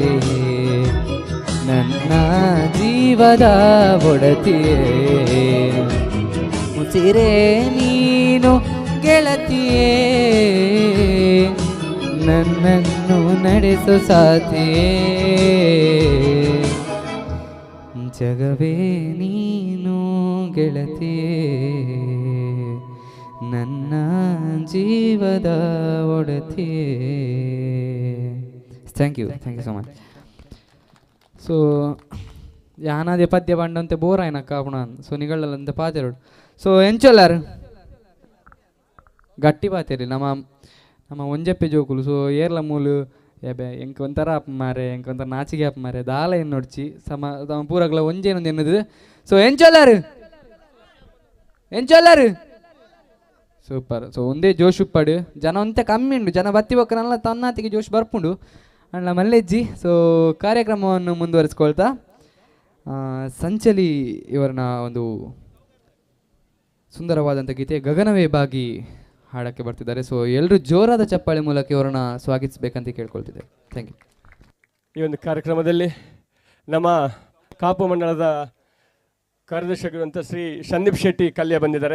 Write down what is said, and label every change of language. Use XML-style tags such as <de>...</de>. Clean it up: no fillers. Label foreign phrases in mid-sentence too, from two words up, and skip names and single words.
<kn>ನನ್ನ ಜೀವದ ಒಡತಿಯೇ ಉಸಿರೇ ನೀನು ಗೆಳತಿಯೇ ನನ್ನನ್ನು ನಡೆಸು ಸಾಥಿಯೇ ಜಗವೇ ನೀನು ಗೆಳತಿಯೇ ನನ್ನ ಜೀವದ ಒಡತಿಯೇ</kn> <en>thank you so much</en> <tcy>ಸೊ ಯಾನಾದೆ ಪದ್ಯ ಬಂಡಂತೆ ಬೋರ್ ಆಯ್ನ ಕಾಪುಣ ಸೊ ನಿಗಳಲ್ಲಂತೆ ಪಾತೆರೋಡು ಸೊ ಎಂಚೊಲ್ಲಾರು ಗಟ್ಟಿ ಪಾತೇರಿ ನಮ್ಮ ಒಂಜಪ್ಪೆ ಜೋಕುಲು ಸೊ ಏರ್ಲ ಮೂಲು ಏಬೆ ಎಂಕ್ ಒಂಥರ ಅಪ್ಪ ಮಾರೆ ಎಂಕ್ ಒಂಥರ ನಾಚಿಗೆ ಅಪ್ಪ ಮಾರೆ ದಾಲ ಏನು ನೋಡ್ಚಿ ತಮ್ಮ ಪೂರಗ್ಲ ಒಂಜೇನೊಂದು ಎನ್ನದು ಸೊ ಎಂಚೊಲ್ಲಾರು ಸೂಪರ್ ಸೊ ಒಂದೇ ಜೋಶ್ ಉಪ್ಪಡು ಜನ ಒಂತೆ ಕಮ್ಮಿ ಉಂಡು ಜನ ಬತ್ತಿ ಬಕ್ಕನಲ್ಲ ತನ್ನಾತಿಗೆ ಜೋಶ್ ಬರ್ಪುಂಡು ಅಣ್ಣ ಮಲ್ಲೆಜ್ಜಿ</tcy> <kn>ಸೊ ಕಾರ್ಯಕ್ರಮವನ್ನು ಮುಂದುವರಿಸ್ಕೊಳ್ತಾ ಸಂಚಲಿ ಇವರನ್ನ ಒಂದು ಸುಂದರವಾದಂಥ ಗೀತೆ ಗಗನವೇ ಬಾಗಿ ಹಾಡಕ್ಕೆ ಬರ್ತಿದ್ದಾರೆ ಸೊ ಎಲ್ಲರೂ ಜೋರಾದ ಚಪ್ಪಾಳೆ ಮೂಲಕ ಇವರನ್ನ ಸ್ವಾಗತಿಸಬೇಕಂತ ಕೇಳ್ಕೊಳ್ತಿದ್ದಾರೆ</kn> <en>thank you</en> <kn>ಈ ಒಂದು ಕಾರ್ಯಕ್ರಮದಲ್ಲಿ ನಮ್ಮ ಕಾಪು ಮಂಡಳದ ಕಾರ್ಯದರ್ಶಿಯಾಗಿರುವಂಥ ಶ್ರೀ ಸಂದೀಪ್ ಶೆಟ್ಟಿ ಕಲ್ಯ ಬಂದಿದ್ದಾರೆ.</kn>